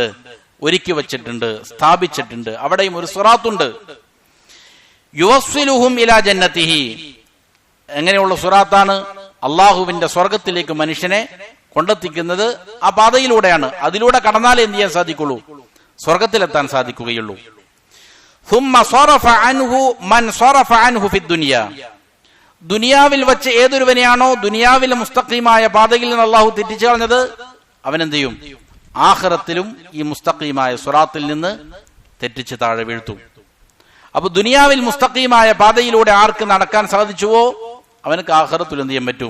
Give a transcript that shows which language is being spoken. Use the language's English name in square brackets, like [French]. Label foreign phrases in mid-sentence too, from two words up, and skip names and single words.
[Malayalam] ഒരുക്കി വച്ചിട്ടുണ്ട്, സ്ഥാപിച്ചിട്ടുണ്ട്. അവിടെയും ഒരു സിറാത്തുണ്ട്. [Arabic] يوصلهم إلى جنته, [Malayalam] എങ്ങനെയുള്ള സിറാത്താണ്? അള്ളാഹുവിന്റെ സ്വർഗത്തിലേക്ക് മനുഷ്യനെ കൊണ്ടെത്തിക്കുന്നത് ആ പാതയിലൂടെയാണ്. അതിലൂടെ കടന്നാലേ എന്ത് ചെയ്യാൻ സാധിക്കുള്ളൂ? സ്വർഗത്തിലെത്താൻ സാധിക്കുകയുള്ളൂ. [Arabic] ثم صرف عنه من صرف عنه في الدنيا, [Malayalam] ദുനിയാവിൽ വെച്ച് ഏതൊരുവനെയാണോ ദുനിയാവിലെ മുസ്തഖീമായ പാതയിൽ നിന്ന് അള്ളാഹു തെറ്റിച്ചു കളഞ്ഞത്, അവനെന്ത് ചെയ്യും? ആഖിറത്തിലും ഈ മുസ്തഖീമായ സിറാത്തിൽ നിന്ന് തെറ്റിച്ച് താഴെ വീഴ്ത്തും. അപ്പൊ ദുനിയാവിൽ മുസ്തഖീമായ പാതയിലൂടെ ആർക്ക് നടക്കാൻ സാധിച്ചുവോ അവനക്ക് ആഖിറത്തിൽ എന്ത് ചെയ്യാൻ പറ്റും?